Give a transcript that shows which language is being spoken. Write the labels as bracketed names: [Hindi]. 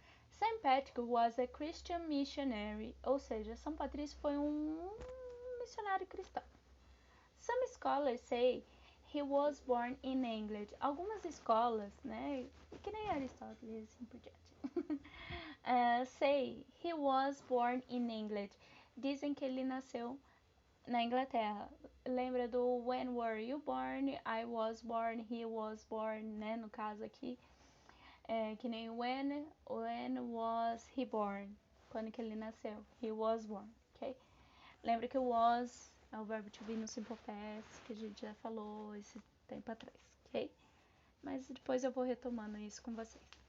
[English] Saint Patrick was a Christian missionary, [Portuguese] ou seja, São Patrício foi um missionário cristão. [English] Some scholars say he was born in England. [Portuguese] Algumas escolas, né, que nem Aristóteles assim por diante, [English] say he was born in England. [Portuguese] Dizem que ele nasceu na Inglaterra. Lembra do [English] When were you born? I was born, he was born, né? [Portuguese] No caso aqui, que nem [English] when was he born? [Portuguese] Quando que ele nasceu? [English] He was born, [Portuguese] ok? Lembra que o was é o verbo to be no simple past, que a gente já falou esse tempo atrás, ok? Mas depois eu vou retomando isso com vocês.